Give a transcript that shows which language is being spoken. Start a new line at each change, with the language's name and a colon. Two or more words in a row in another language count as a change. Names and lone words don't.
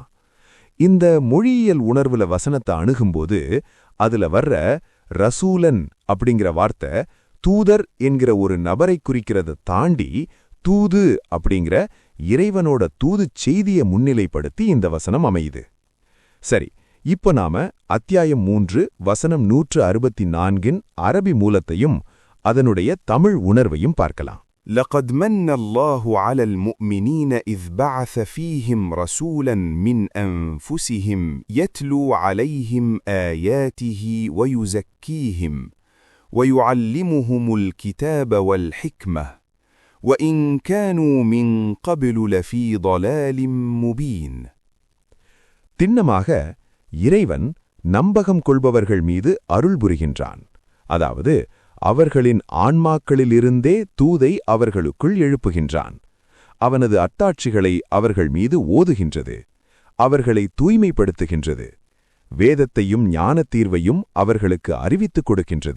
Tamil: இந்த மொழியியல் உணர்வுல வசனத்தை அணுகும்போது அதுல வர்ற ரசூலன் அப்படிங்கிற வார்த்தை தூதர் என்கிற ஒரு நபரை குறிக்கிறத தாண்டி தூது அப்படிங்கிற இறைவனோட தூது செய்தியை முன்னிலைப்படுத்தி இந்த வசனம் அமையுது. சரி, இப்ப நாம அத்தியாயம் 3 வசனம் 164 அரபி மூலத்தையும் அதனுடைய தமிழ் உணர்வையும் பார்க்கலாம்.
Arabic: لقد من الله على المؤمنين إذ بعث فيهم رسولا من أنفسهم يتلو عليهم آياته ويزكيهم ويعلمهم الكتاب والحكمة وإن كانوا من قبل لفي ضلال مبين.
Tamil: திண்ணமாக இறைவன் நம்பகம் கொள்பவர்கள் மீது அருள் புரிகின்றான். அதாவது அவர்களின் ஆன்மாக்களிலிருந்தே தூதை அவர்களுக்குள் எழுப்புகின்றான். அவனது அத்தாட்சிகளை அவர்கள் மீது ஓதுகின்றது, அவர்களை தூய்மைப்படுத்துகின்றது, வேதத்தையும் ஞான தீர்வையும் அவர்களுக்கு அறிவித்துக் கொடுக்கின்றது.